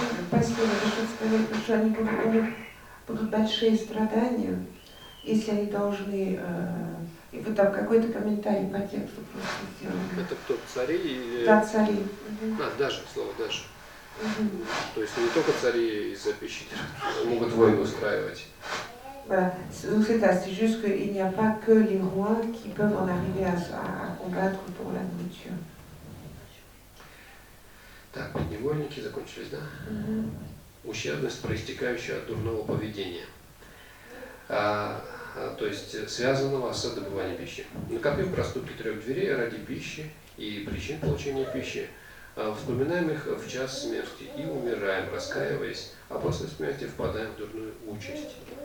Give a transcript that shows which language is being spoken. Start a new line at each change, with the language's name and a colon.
Russian: Пасли что они будут большие страдания, если они должны... И вот там какой-то комментарий по тексту просто сделали. Это кто, цари или... Да, цари. Даже, слово даже. То есть не только цари из-за пищи могут войну устраивать.
French: Voilà, donc c'est juste qu'il n'y a pas que les rois qui peuvent en arriver à combattre pour la nourriture.
Russian: Так, подневольники закончились, да? Ущербность, проистекающая от дурного поведения. То есть связанного с добыванием пищи. Накопив проступки 3 дверей ради пищи и причин получения пищи, вспоминаем их в час смерти и умираем, раскаиваясь, а после смерти впадаем в дурную участь.